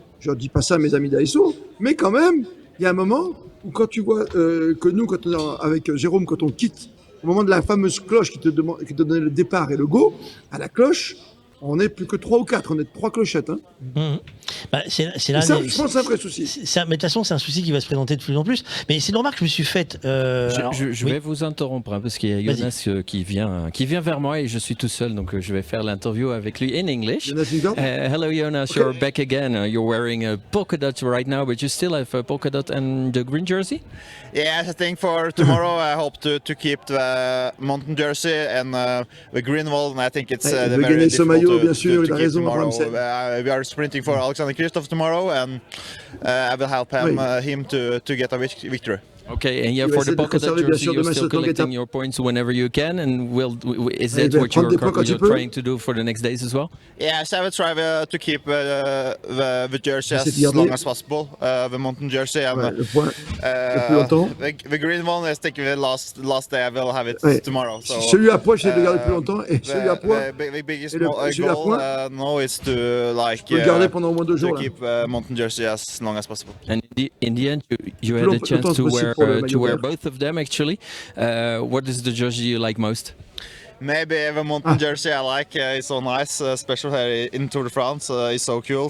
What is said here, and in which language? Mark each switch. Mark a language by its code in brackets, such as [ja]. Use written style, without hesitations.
[fr] Je ne dis pas ça à mes amis d'ASO, mais quand même, il y a un moment où quand tu vois que nous, quand on est avec Jérôme, quand on quitte, au moment de la fameuse cloche qui te donnait le départ et le go, à la cloche, on n'est plus que 3 ou 4, on est 3 clochettes. Hein. Bah, c'est là, ça, je pense que c'est un vrai souci. Mais de toute façon, c'est un souci qui va se présenter de plus en plus. Mais c'est une remarque que je me suis faite. Je vais vous interrompre parce qu'il y a Jonas qui vient vers moi et je suis tout seul, donc je vais faire l'interview avec lui [en] in English. Hello Jonas, you're back again. You're wearing a polka dot right now, but you still have a polka dot and the green jersey? Yes, I think for tomorrow I hope to keep the mountain jersey and the green one. I think it's very difficult [fr] bien sûr, il a raison. [en] We are sprinting for Alexander Kristoff tomorrow, and I will help him to get a victory. Okay, and yeah, for the polka dot jersey, you're still collecting your points whenever you can, and is that what you're trying to do for the next days as well? Yes, I will try to keep the jersey as long as possible, the mountain jersey, and the green one. I think the last day I will have it tomorrow. So, [fr] celui à poids, je vais le garder plus longtemps, et celui à poix. [en] The biggest goal now is to keep mountain jersey as long as possible. And in the end, you had a chance to wear both of them actually. What is the jersey you like most? Maybe the mountain jersey I like. It's so nice, especially in Tour de France. It's so cool.